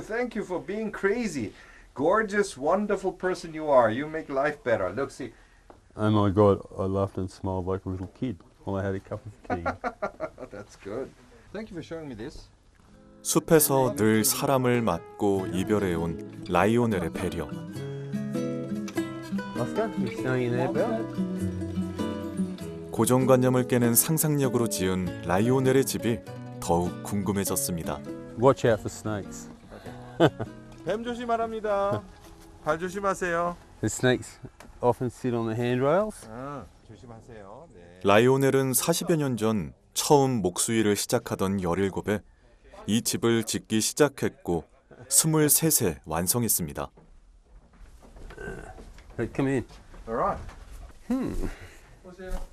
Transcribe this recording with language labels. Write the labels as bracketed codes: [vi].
[en] Thank you for being crazy. Gorgeous, wonderful person you are. You make life better. Look, see. Oh my God, I laughed and smiled like a little kid while I had a cup of tea. That's good. Thank you for showing me this. [ko] 숲에서 늘 사람을 맞고 이별해온 라이오넬의 배려. [en] Oscar, you staying in there, Belle? [ko] 고정관념을 깨는 상상력으로 지은 라이오넬의 집이 더욱 궁금해졌습니다. [en] Watch out for snakes. [ko] 뱀 조심하랍니다. 발 조심하세요. [en] The snakes often sit on the handrails. [ko] 조심하세요. 네. 라이오넬은 40여 년 전 처음 목수일을 시작하던 17에 이 집을 짓기 시작했고 23세 완성했습니다. [en] Hey, come in. Alright. [ko] 보세요.